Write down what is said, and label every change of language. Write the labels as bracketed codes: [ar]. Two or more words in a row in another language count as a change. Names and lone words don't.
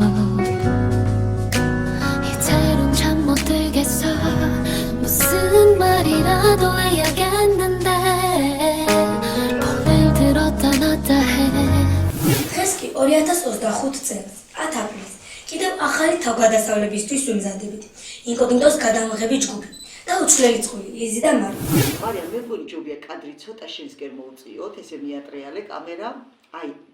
[ko] 이대로는 잠 못 들겠어. 무슨 말이라도 해야겠는데 오늘 들었다 놨다 해. [ka] დღეს კი 2025 წელს 10 აპრილს კიდევ ახალი თავგადასავლებისთვის ვიმზადებით. ინკოგნიტოს გადამღები ჯგუფი და უცვლელი წყვილი ლიზი და მარი. მარიამ, მე მგონი ჯობია კადრი ცოტა შენსკენ მოვწიოთ, ესე მიატრიალე კამერა. აი.